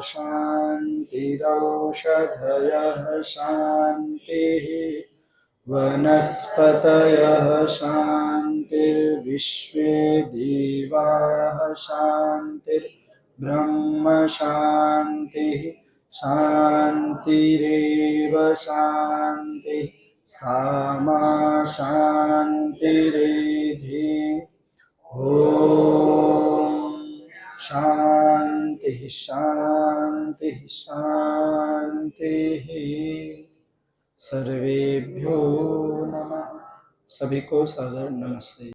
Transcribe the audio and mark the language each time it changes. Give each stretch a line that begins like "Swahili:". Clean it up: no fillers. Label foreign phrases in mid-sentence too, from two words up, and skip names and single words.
Sanskrit: શાંતિરૌષધયઃ શાંતિઃ વનસ્પતયઃ શાંતિર્વિશ્વે દેવાઃ શાંતિર્બ્રહ્મ શાંતિઃ શાંતિરેવ શાંતિઃ સામા શાંતિરેધિ. ઓમ શાંતિ શાંતિ શાંતિ. सर्वेभ्यो नमः.
Hindi: सभी को सादर नमस्ते.